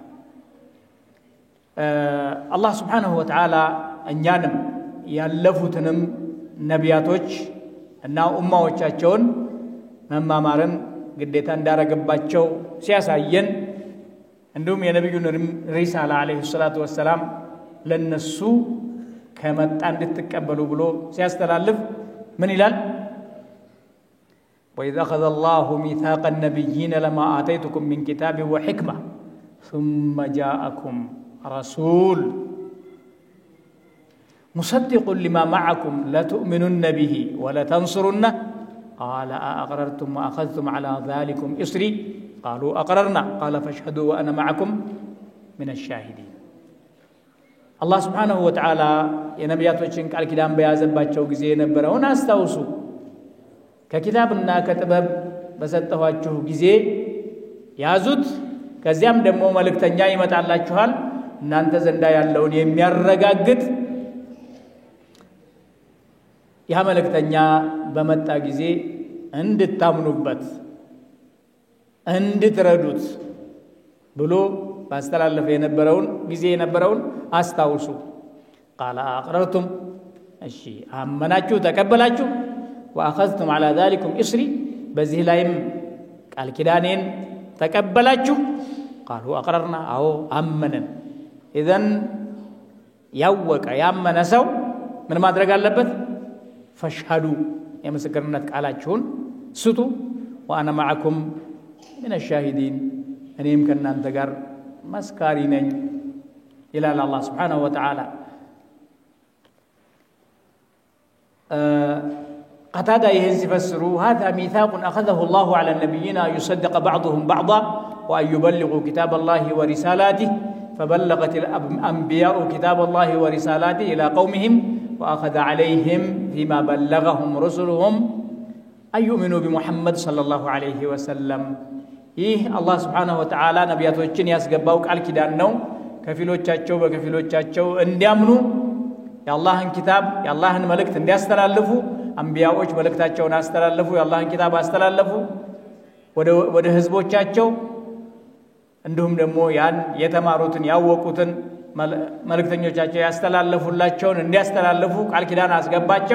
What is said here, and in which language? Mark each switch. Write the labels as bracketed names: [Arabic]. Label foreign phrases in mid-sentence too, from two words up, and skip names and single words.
[Amharic] አላህ [Arabic] سبحانه وتعالى [Amharic] እኛንም ያለፉትንም ነቢያቶች እና ኡማዎቻቸውን መማማርን ግዴታ እንዳረገባቸው ሲያሳየን እንዲሁም የነብዩን ሪሳላ [Arabic] عليه الصلاة والسلام [Amharic] ለነሱ ከመጣ እንድትቀበሉ ብሎ ሲያስተላልፍ ምን ይላል [Arabic] وإذ أخذ الله ميثاق النبيين لما آتيتكم من كتاب وحكمة ثم جاءكم رسول مصدق لما معكم لتؤمنن به ولتنصرنه قال أأقررتم وأخذتم على ذلكم إصري قالوا أقررنا قال فاشهدوا وأنا معكم من الشاهدين الله سبحانه وتعالى [Amharic] የነቢያቶችን ቃል ኪዳን በያዘባቸው ጊዜ የነበረውን አስተውሱ ከኪታብና ከጥበብ በሰጠኋችሁ ጊዜ ያዙት ከዚያም ደግሞ መልእክተኛ ይመጣላችኋል እናንተ ዘንዳ ያለውን የሚያረጋግጥ ያ መልእክተኛ በመጣ ጊዜ እንድታምኑበት እንድትረዱት ብሎ ባስተላለፈ የነበረውን አስታውሱ [Arabic] قال أقررتم [Amharic] እሺ አመናችሁ ተቀበላችሁ [Arabic] وأخذتم على ذلكم إصري [Amharic] በዚህ ላይም ቃል ኪዳኔን ተቀበላችሁ [Arabic] قالوا أقررنا [Amharic] አዎ አመነን إذن ያወቀ ያመነ ሰው ምን ማድረግ አለበት فاشهدوا የምስክርነት ቃላችሁን ስጡ [Arabic] وأنا معكم من الشاهدين [Amharic] እኔም ከናንተ ጋር መስካሪ ነኝ ይላል አላህ [Arabic] سبحانه وتعالى قتادة يهز فسروا هذا ميثاق أخذه الله على النبيين أن يصدق بعضهم بعضا وأن يبلغوا كتاب الله ورسالاته فبلغت الأنبياء كتاب الله ورسالاته إلى قومهم وأخذ عليهم فيما بلغهم رسلهم أن يؤمنوا بمحمد صلى الله عليه وسلم [Amharic] ይህ አላህ [Arabic] سبحانه وتعالى ነቢያቶችን [Amharic] ያስገባው ቃል ኪዳን ነው ከፊሎቻቸው በከፊሎቻቸው እንዲያምኑ የአላህን ኪታብ የአላህን መልእክት እንዲያስተላልፉ አንቢያዎች መልእክታቸውን አስተላልፉ የአላህን ኪታብ አስተላልፉ ወደ ህዝቦቻቸው እንዲሁም ደግሞ ያን የተማሩትን ያወቁትን መልእክተኞቻቸው ያስተላልፉላቸውን እንዲያስተላልፉ ቃል ኪዳን አስገባቸው